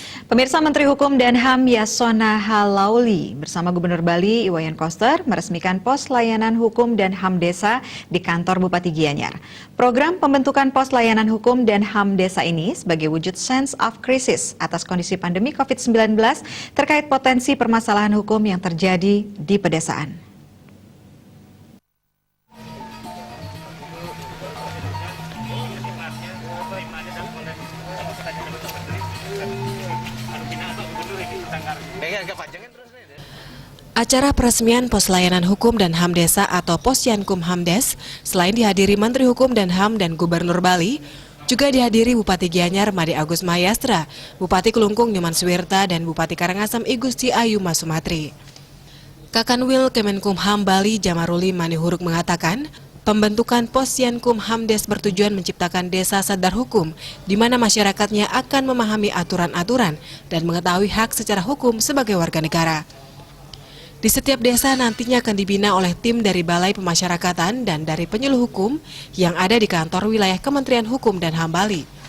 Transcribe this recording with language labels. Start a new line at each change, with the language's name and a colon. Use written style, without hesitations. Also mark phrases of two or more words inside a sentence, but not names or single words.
Indonesian: Pemirsa, Menteri Hukum dan HAM Yasona Halauli bersama Gubernur Bali Iwayan Koster meresmikan pos layanan hukum dan HAM desa di kantor Bupati Gianyar. Program pembentukan pos layanan hukum dan HAM desa ini sebagai wujud
English: sense of crisis
Indonesian: atas kondisi pandemi COVID-19 terkait potensi permasalahan hukum yang terjadi di pedesaan. Acara peresmian Pos Layanan Hukum dan HAM Desa atau Posyankum HAMDes selain dihadiri Menteri Hukum dan HAM dan Gubernur Bali, juga dihadiri Bupati Gianyar Made Agus Mayastra, Bupati Kelungkung Nyoman Suwirta, dan Bupati Karangasem I Gusti Ayu Masumatri. Kakanwil Kemenkumham Bali Jamaruli Manihuruk mengatakan, pembentukan Posyankum HAMDes bertujuan menciptakan desa sadar hukum, di mana masyarakatnya akan memahami aturan-aturan dan mengetahui hak secara hukum sebagai warga negara. Di setiap desa nantinya akan dibina oleh tim dari Balai Pemasyarakatan dan dari penyuluh hukum yang ada di kantor wilayah Kementerian Hukum dan HAM Bali.